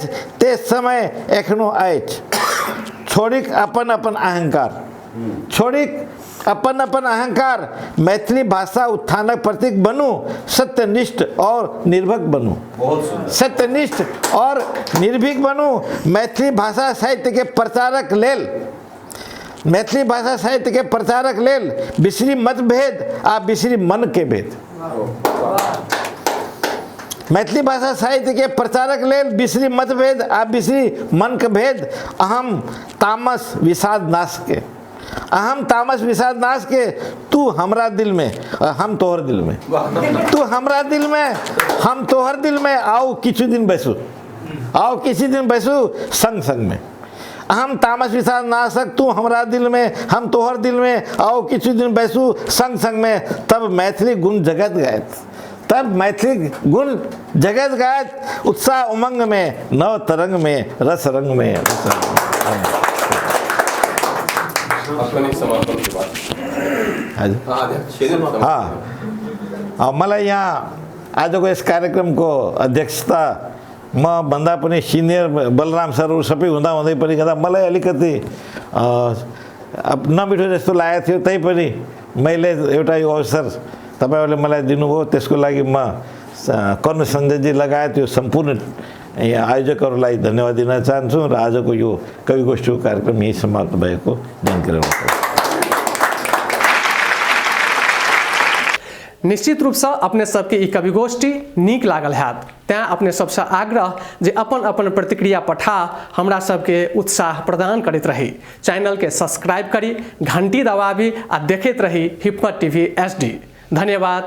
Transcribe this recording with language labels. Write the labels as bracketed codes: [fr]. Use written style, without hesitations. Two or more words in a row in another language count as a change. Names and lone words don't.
[mai] ते समय एखनो अछि, छोड़िक अपन अहंकार, छोड़िक अपन अहंकार, मैथिली भाषा उत्थानक प्रतीक बनू, सत्यनिष्ठ और निर्भीक बनू, सत्यनिष्ठ और निर्भीक बनू। मैथिली भाषा साहित्य के प्रचारक लेल, मैथिली भाषा साहित्य के प्रचारक लेल बिसरी मतभेद आ बिसरी मन के भेद। मैथिली भाषा साहित्य के प्रचारक लेल बिसरी मतभेद आ बिसरी मन के भेद। अहम तामस विषाद नाश के, अहम तामस विषाद नाश के, तू हमरा दिल में हम तोहर दिल में, तू हमरा दिल में हम तोहर दिल में। आओ किछु दिन बैसू, आओ किसी दिन बैसू संग संग में। अहम तामस विषाद नाशक, तू हमरा दिल में हम तोहर दिल में। आओ किछु दिन बैसू संग संग में। तब मैथिली गुण जगत गायत, तब मैथिली गुण जगत गायत। उत्साह उमंग में नव तरंग में रस रंग में। हाँ, [ne] मलाई यहाँ आजको यस कार्यक्रमको अध्यक्षता म भन्दा पनि सिनियर बलराम सरहरू सबै हुँदा हुँदै पनि गर्दा मलाई अलिकति नमिठो जस्तो लागेको थियो। तैपनि मैले एउटा यो अवसर तपाईँहरूले मलाई दिनुभयो, त्यसको लागि म कर्ण सञ्जयजी लगायत यो सम्पूर्ण आयोजकहरूलाई धन्यवाद दिन चाहन्छु र आजको यो कवि गोष्ठीको कार्यक्रम यही समाप्त भएको जानकारी गराउँछु। [mai] निश्चित रूप से अपने सबके ई कवि गोष्ठी नीक लागल हैत, तैं अपने सबसे आग्रह जे अपन अपन प्रतिक्रिया पठा हमरा सबके उत्साह प्रदान करैत रही। चैनल के सब्सक्राइब करी, घंटी दबाबी आ देखैत रही हिप्मत टीवी HD।